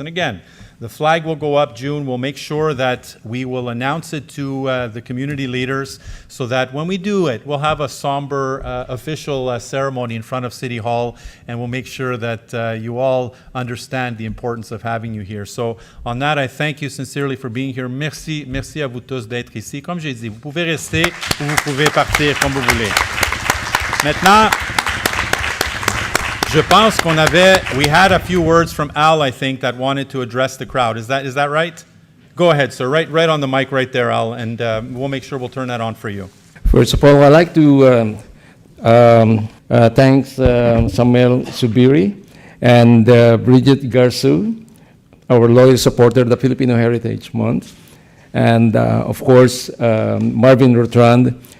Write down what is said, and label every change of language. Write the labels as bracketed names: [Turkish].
[English] And again, the flag will go up June. We'll make sure that we will announce it to the community leaders, so that when we do it, we'll have a somber official ceremony in front of City Hall, and we'll make sure that you all understand the importance of having you here. So on that, I thank you sincerely for being here. [French] Merci, merci à vous tous d'être ici. Comme j'ai dit, vous pouvez rester ou vous pouvez partir comme vous voulez. Maintenant, je pense [English] we had a few words from Al, I think, that wanted to address the crowd. Is that right? Go ahead, sir. Right on the mic right there, Al, and we'll make sure we'll turn that on for you. First of all, I'd like to thank Samuel Subiri and Bridget Garsu, our loyal supporter of the Filipino Heritage Month, and of course, Marvin Rotrand.